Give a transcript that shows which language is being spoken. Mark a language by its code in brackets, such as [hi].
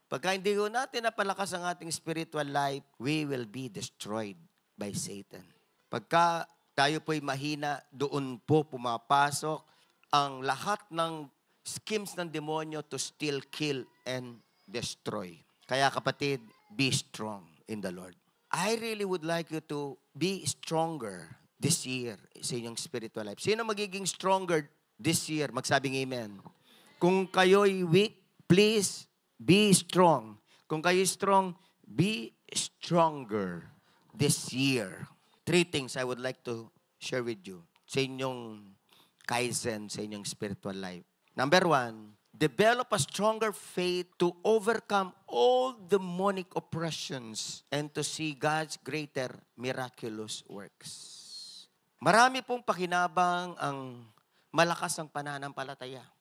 [tl] Pagka hindi ko natin napalakas ang ating spiritual life, [en] we will be destroyed by Satan. [tl] Pagka tayo po'y mahina, doon po pumapasok ang lahat ng schemes ng demonyo [en] to steal, kill, and destroy. [tl] Kaya kapatid, [en] be strong in the Lord. I really would like you to be stronger this year [tl] sa inyong spiritual life. Sino magiging [en] stronger this year? [tl] Magsabing amen. Kung kayo'y [en] weak, please be strong. [tl] Kung kayo'y [en] strong, be stronger this year. 3 things I would like to share with you [tl] sa inyong [en] Kaizen [tl] sa inyong spiritual life. [en] Number 1, develop a stronger faith to overcome all demonic oppressions and to see God's greater miraculous works. [tl] Marami pong pakinabang ang malakas ang pananampalataya.